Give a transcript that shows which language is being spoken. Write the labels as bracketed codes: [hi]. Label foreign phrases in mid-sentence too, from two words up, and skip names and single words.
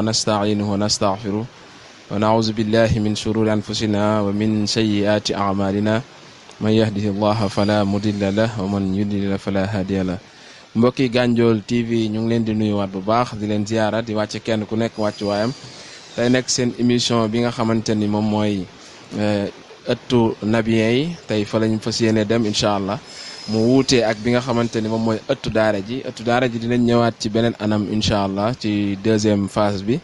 [ar] نستعينه ونستغفره ونعوذ بالله من شرور أنفسنا ومن سيئات أعمالنا من يهده الله فلا مضل له ومن يضلل فلا هادي له. [wo] mbokki Gandiol TV ñu ngi leen di nuyuwaat bu baax di leen ziyaara di wàcce kenn ku nekk wàccu waayam tey nekk seen émission bi nga xamante ni moom mooy ëttu nabiyen yi tey fa lañ fas yéene dem [ar] إن شاء الله [wo] mu wuutee ak bi nga xamante ni moom mooy ëttu daara ji dinañ ñëwaat ci beneen anam [ar] إن شاء الله [wo] ci [fr] deuxième phase [wo] bi.